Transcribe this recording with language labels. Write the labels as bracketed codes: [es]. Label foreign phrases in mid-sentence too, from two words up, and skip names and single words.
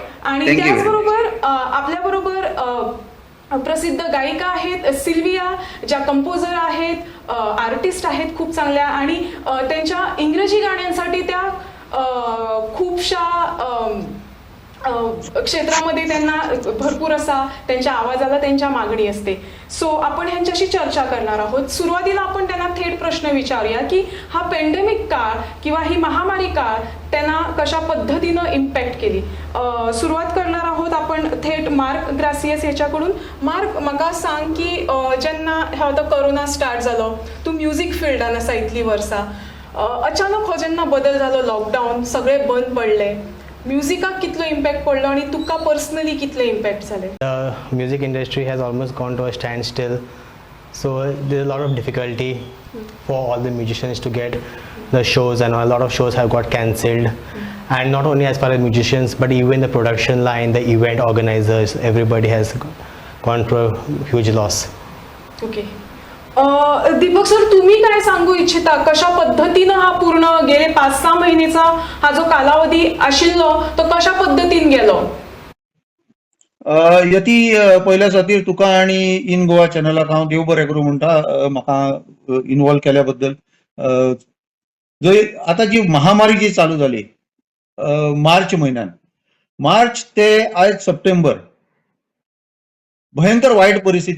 [mr] आणि त्याचबरोबर आपल्याबरोबर प्रसिद्ध गायिका आहेत सिल्विया, ज्या कंपोजर आहेत, आर्टिस्ट आहेत खूप चांगल्या, आणि त्यांच्या इंग्रजी गाण्यांसाठी त्या खूपशा क्षेत्रामध्ये त्यांना भरपूर असा त्यांच्या आवाजाला त्यांच्या मागणी असते. सो आपण ह्यांच्याशी चर्चा करणार आहोत. सुरुवातीला आपण त्यांना थेट प्रश्न विचारूया की हा पॅन्डेमिक काळ किंवा ही महामारी काळ त्यांना कशा पद्धतीनं इम्पॅक्ट केली. सुरुवात करणार आहोत आपण थेट मार्क ग्रासियस याच्याकडून. मार्क, [kok] म्हाका सांग की जेन्ना तो कोरोना स्टार्ट जालो, तू म्युझिक फील्डान आसा इतली वर्सां, अचानक हो जेन्ना बदल जालो, लॉकडाऊन, सगळे बंद पडले, म्युझिकाक कितलो इम्पॅक्ट पडलो आणि तुका पर्सनली कितले इम्पॅक्ट झाले? [en] The music industry has almost gone to a standstill, so there's a lot of difficulty for all the musicians to get the shows, and a lot of shows have got cancelled. And not only as far as musicians, but even the production line, the event organizers, everybody has gone through a huge loss. [mr] ओके. दीपक सर, तुम्ही काय सांगू इच्छिता, कशा पद्धतीनं हा पूर्ण गेले 5-6 महिन्याचा हा जो कालावधी [kok] आशिल्लो तो कशा पद्धतीन गेलो? यती पहिल्या सातीर तुका आणि इन गोवा चॅनलाक हांव देव बरें करूं म्हणटा म्हाका इन्वॉल्व केल्या बद्दल. जंय आतां जी महामारी जी चालू जाली मार्च म्हयन्यान, मार्च ते आयज सप्टेंबर, भयंकर वाईट परिस्थिती.